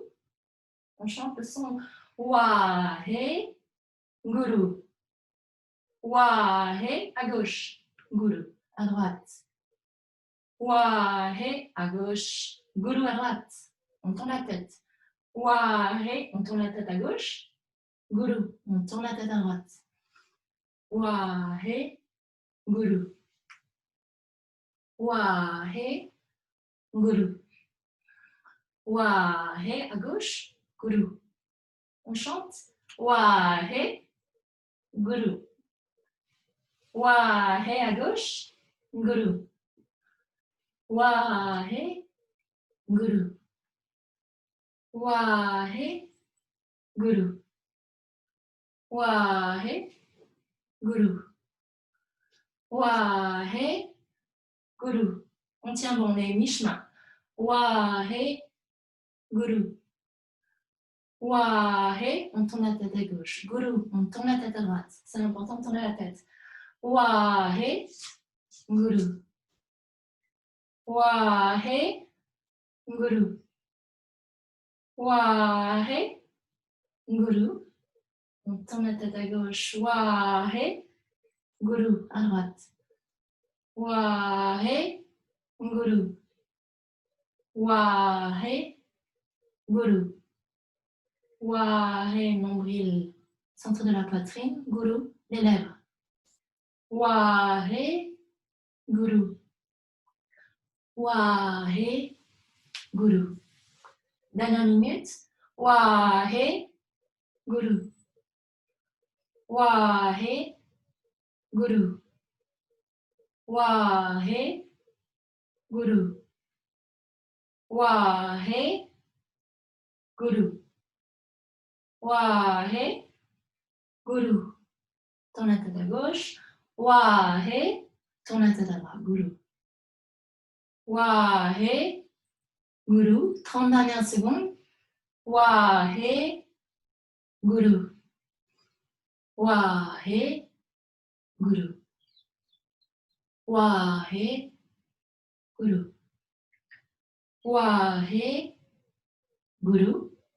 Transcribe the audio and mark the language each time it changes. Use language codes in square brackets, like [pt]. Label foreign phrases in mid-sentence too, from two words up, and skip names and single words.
[fr] On chante le son Wahe, Guru. Wahe à gauche. Guru à droite. Wahe à gauche. Guru à droite. On tourne la tête. Wahe, on tourne la tête à gauche. Guru, on tourne la tête à droite. Wahe, Guru. Wahe, Guru. Wahe à gauche. Guru. On chante Wahe, Guru. Wahe à gauche. Guru. Wahe, Guru. Wahe, Guru. Wahe, Guru. Wahe, Guru. On tient bon, on est mi-chemin. Wahe, Guru. Wahe, on tourne la tête à gauche. Guru, on tourne la tête à droite. C'est important de tourner la tête. Wahe, Guru. Wahe, Guru. Wahe, Guru. On tourne la tête à gauche. Wahe, Guru, à droite. Wahe, Guru. Wahe, Guru. Wahe, nombril, centre de la poitrine. Guru, les lèvres. Wahe, Guru. Wahe, Guru. Dernière minute. Wahe, Guru. Wahe, Guru. Wahe, Guru. Wahe, Guru. Wahe, Guru. Tourne la tête à gauche. Wahe, tourne la tête à droite. Guru. Wahe, Guru. 30 dernières secondes. Wahe, Guru. Wahe, Guru. Wahe, Guru. Wahe, Guru.